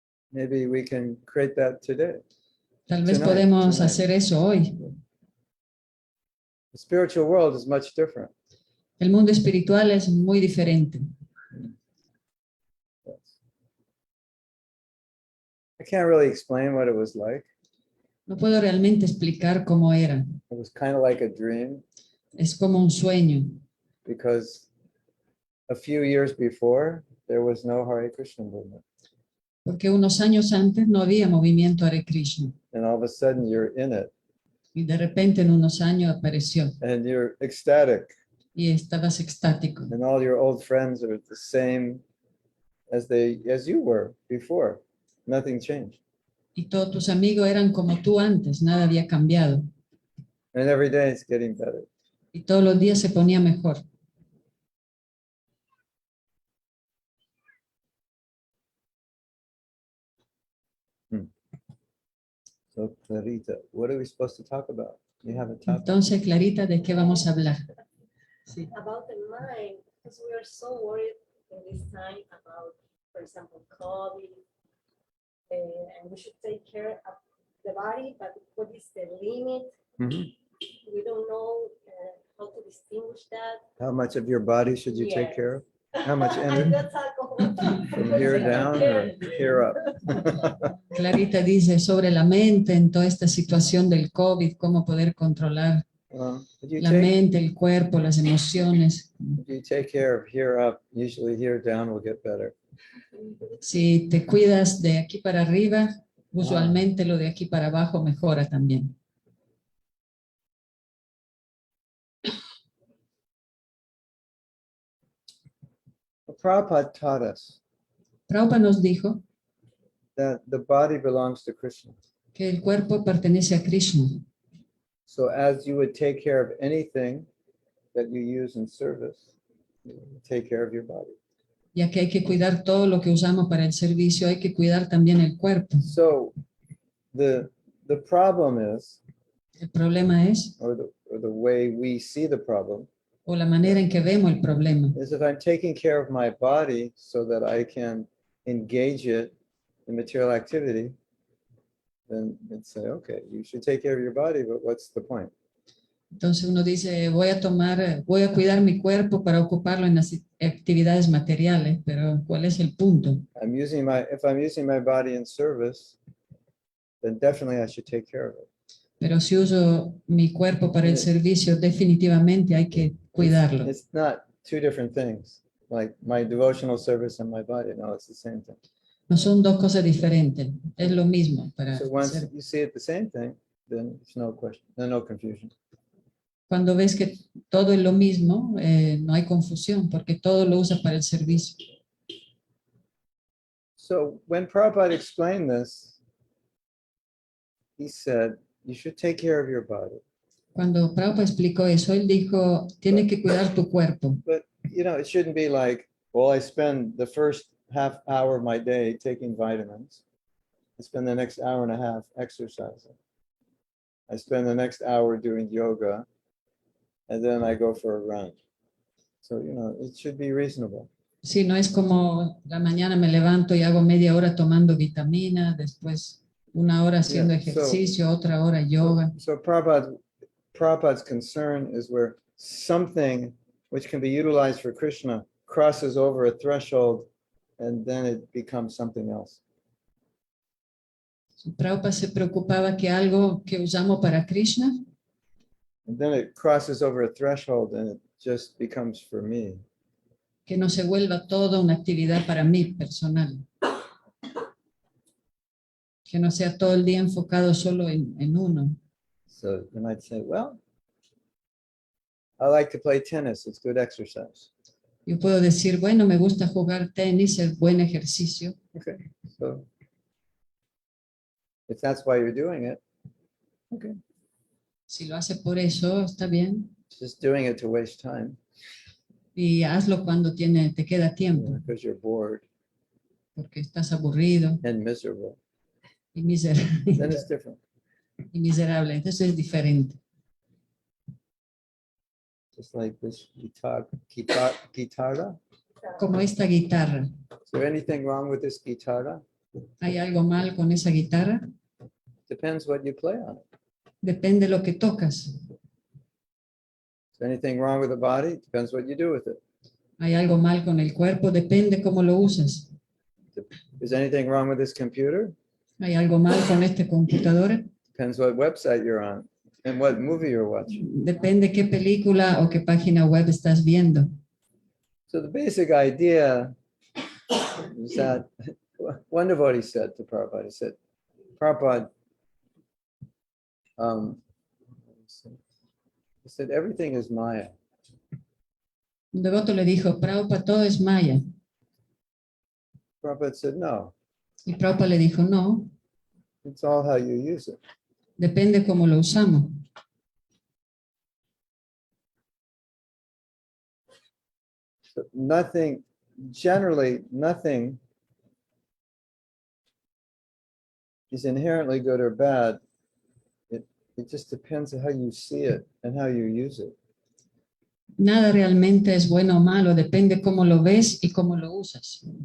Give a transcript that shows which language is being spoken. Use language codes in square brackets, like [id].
[en] Maybe we can create that today. [es] Tal vez [en] Tonight, [es] podemos [en] tonight. [es] hacer eso hoy. [en] The spiritual world is much different. [es] El mundo espiritual es muy diferente. [en] Yes. I can't really explain what it was like. [es] No puedo realmente explicar cómo era. [en] It was kind of like a dream [es] Es como un sueño. [en] because a few years before there was no Hare Krishna movement. [es] Porque unos años antes no había movimiento Hare Krishna. [en] And all of a sudden you're in it. [es] Y de repente en unos años apareció [en] and you're ecstatic, [es] y estabas extático. [en] and all your old friends are the same as you were before. Nothing changed. [es] Y todos tus amigos eran como tú antes, nada había cambiado. [en] And every day it's getting better. [es] Y todos los días se ponía mejor. [en] So Clarita, what are we supposed to talk about? You have a topic. [es] Entonces, Clarita, ¿de qué vamos a hablar? Sí. [en] About the mind, because we are so worried in this time about, for example, COVID, and we should take care of the body, but what is the limit? Mhm. We don't know how to distinguish that. How much of your body should you take Yes. care of? How much I energy? got alcohol. From here down or here up? [es] Clarita dice sobre la mente en toda esta situación del COVID, cómo poder controlar [en] If [es] la mente, el cuerpo, las emociones. [en] you take care of here up, usually here down will get better. [es] Si te cuidas de aquí para arriba, usualmente lo de aquí para abajo mejora también. [en] Prabhupada taught us [es] Prabhupada nos dijo [en] that the body belongs to Krishna. [es] que el cuerpo pertenece a Krishna. [en] So as you would take care of anything that you use in service, you take care of your body. [es] Ya que hay que cuidar todo lo que usamos para el servicio, hay que cuidar también el cuerpo. [en] So the problem is, [es] El problema es, [en] or the way we see the problem, [es] o la manera en que vemos el problema, [en] is if I'm taking care of my body so that I can engage it in material activity, then it's say, okay, you should take care of your body, but what's the point? [es] entonces uno dice, voy a cuidar mi cuerpo para ocuparlo en las actividades materiales, pero ¿cuál es el punto? [en] If I'm using my body in service, then definitely I should take care of it. [es] Pero si uso mi cuerpo para el servicio, definitivamente hay que cuidarlo. [en] It's not two different things, like my devotional service and my body. No, it's the same thing. [es] No son dos cosas diferentes, es lo mismo. [en] So once you see it the same thing, then there's no question, there's no confusion. [es] Cuando ves que todo es lo mismo, no hay confusión, porque todo lo usas para el servicio. [en] So when Prabhupada explained this, he said, you should take care of your body. [es] Cuando Prabhupada explicó eso, él dijo, tienes que cuidar tu cuerpo. [en] But, it shouldn't be like, well, I spend the first half hour of my day taking vitamins. I spend the next hour and a half exercising. I spend the next hour doing yoga. And then I go for a run. So, it should be reasonable. [es] Sí, no es como la mañana me levanto y hago media hora tomando vitamina, después una hora haciendo ejercicio, otra hora yoga. [en] So Prabhupada's concern is where something which can be utilized for Krishna crosses over a threshold and then it becomes something else. [es] Prabhupada se preocupaba que algo que usamos para Krishna, [en] And then it crosses over a threshold and it just becomes for me. [es] que no se vuelva toda una actividad para mí personal. Que no sea todo el día enfocado solo en uno. [en] So you might say, well, I like to play tennis. It's good exercise. [es] Yo puedo decir, bueno, me gusta jugar tenis, es buen ejercicio. [en] Okay. So if that's why you're doing it, okay. [es] Si lo hace por eso, está bien. [en] Just doing it to waste time. [es] Y hazlo cuando te queda tiempo, [en] Because you're bored [es] porque estás aburrido [en] and miserable. [es] y [en] Then it's different. [es] miserable. Entonces es diferente. [en] Just like this guitarra. [es] Como esta guitarra. [en] Is there anything wrong with this guitarra? [es] ¿Hay algo mal con esa guitarra? [en] Depends what you play on it. [es] Depende de lo que tocas. [en] Is there anything wrong with the body? Depends what you do with it. [es] ¿Hay algo mal con el cuerpo? Depende cómo lo usas. [en] Is anything wrong with this computer? [es] ¿Hay algo mal con esta computadora? [en] Depends what website you're on and what movie you're watching. [es] Depende qué película o qué página web estás viendo. [en] So the basic idea is that one devotee said to Prabhupada, he said, Prabhupada, He said, everything is Maya. [es] Un devoto le dijo, Prabhupada, todo es Maya. [en] Prabhupada said, no, [es] Y Prabhupada le dijo, no, [en] it's all how you use it. [es] depende cómo lo usamos. [en] So nothing, generally, nothing is inherently good or bad. It just depends on how you see it and how you use it. [es] Nada realmente es bueno o malo, depende cómo lo ves y cómo lo usas.